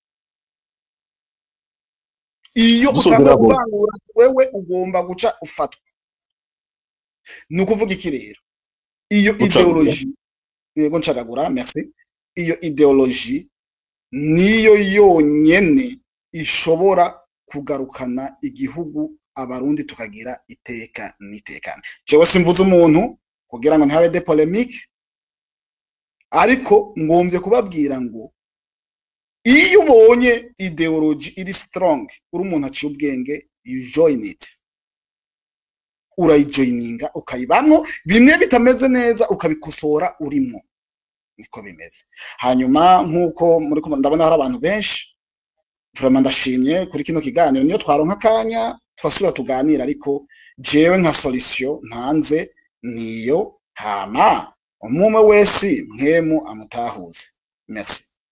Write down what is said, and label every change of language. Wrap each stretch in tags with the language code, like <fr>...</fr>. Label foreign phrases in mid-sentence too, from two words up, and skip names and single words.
<rn>iyo utangura wewe ugomba guca ufatwa nukuvuga iki rero iyo ideology yego ncagagura merci iyo ideology niyo yonyene ishobora kugarukana igihugu abarundi tukagira iteka nitekana jewe simvuze umuntu kugira ngo ntihabe</rn> <fr>de polemique</fr> <rn>ariko ngomvye kubabwira ngo iyo ubonye ideology iri strong uri umuntu aciye ubwenge</rn> <en>you join it</en> <rn>urayijoininga ukayibamwo bimwe bitameze neza ukabikosora urimo niko bimeze hanyuma nkuko muri ko ndabona hari abantu benshi vraiment ndashimye kuri kino kiganiro niyo twaronka kanya twasura tuganira ariko jewe nka solution ntanze niyo hama umwe wese nkemu amutahuze merci</rn>